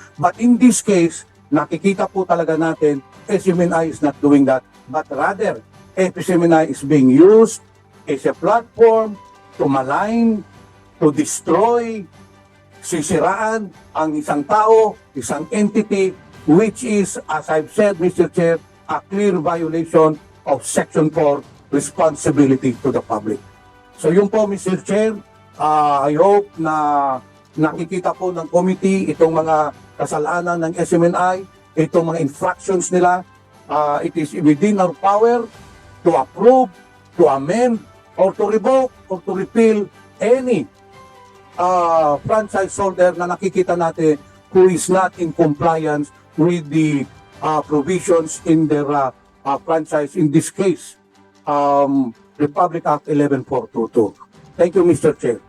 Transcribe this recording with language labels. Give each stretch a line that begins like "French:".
English: But in this case,
Filipino: nakikita po talaga natin,
English: SMNI is not doing that, but rather, SMNI is being used as a platform to malign, to destroy,
Filipino: sisiraan ang isang tao, isang entity,
English: which is, as I've said, Mr. Chair, a clear violation of Section 4, responsibility to the public.
Filipino: So yun po, Mr. Chair,
English: I hope
Filipino: na nakikita po ng committee itong mga kasalanan ng SMNI, itong mga infractions nila.
English: It is within our power to approve, to amend, or to revoke, or to repeal any franchise holder
Filipino: na nakikita natin
English: who is not in compliance with the provisions in their franchise, in this case, Republic Act 11422. Thank you, Mr. Chair.